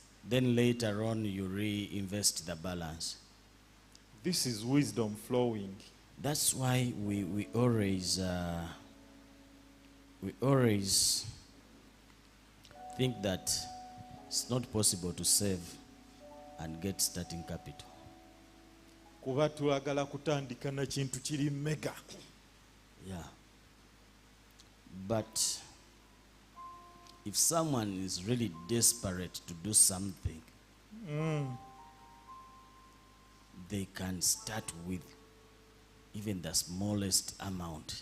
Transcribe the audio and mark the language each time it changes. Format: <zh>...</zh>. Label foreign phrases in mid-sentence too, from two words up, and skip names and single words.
<en>Then later on, you reinvest the balance. This is wisdom flowing. That's why we always think that it's not possible to save and get starting capital.</en> <lg>Kuba tulagala kutandika na kintu kiri mega.</lg> <en>Yeah. But if someone is really desperate to do something, they can start with even the smallest amount.</en>